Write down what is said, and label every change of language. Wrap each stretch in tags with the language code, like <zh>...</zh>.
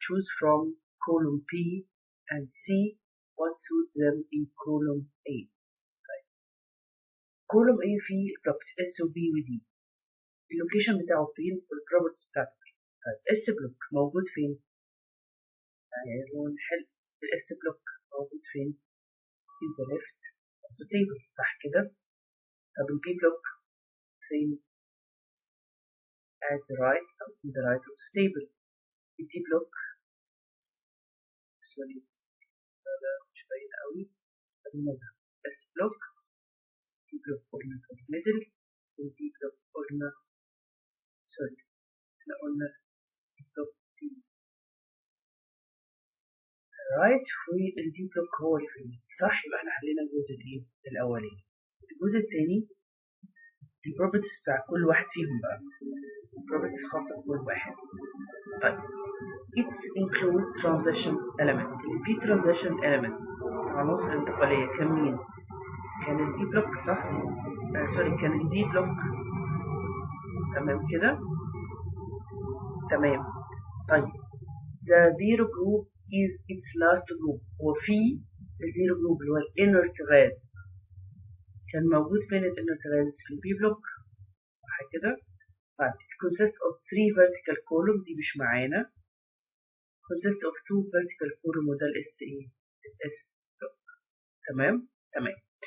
<en>Choose from column P and C what suit them in column A.</en> <ar>طيب. column A فيه blocks S و B و D. اللوكيشن بتاعه فين والبروبرتيز بتاعته فين. طيب S بلوك موجود فين؟ نحل الاس بلوك موجود فين؟</ar> <en>in the left of the table،</en> <ar>صح كده؟ طب البي بلوك فين؟</ar> <en>at the right</en> <ar>أو</ar> <en>in the right of the table.</en> <ar>الدي بلوك سوري ده مش باين قوي، خلينا ده اس بلوك، دي بلوك قلنا في الميدل، والدي بلوك قلنا سوري احنا قلنا بلوك دي رايت، والدي بلوك هو اللي في الميدل، صح؟ يبقى احنا حلينا الجزء الأولاني. الجزء التاني البروبرتيز بتاع كل واحد فيهم بقى، properties خاصة بكل واحد. طيب</ar> <en>it's include transition element.</en> <ar>في transition element العناصر الانتقالية كان مين؟ كان الدي بلوك صح؟ سوري كان الدي بلوك، تمام كده؟ تمام. طيب</ar> <en>the zero group is its last group.</en> <ar>وفي الزيرو جروب اللي هو الانرت غاز كان موجود فين الانرت غاز؟ في البي بلوك، صح كده؟ طيب</ar> <en>it consists of 3 vertical column،</en> <ar>دي مش معانا.</ar> <en>consists of 2 vertical column</en> <ar>وده الاس ايه؟ الاس بلوك. تمام؟ تمام.</ar>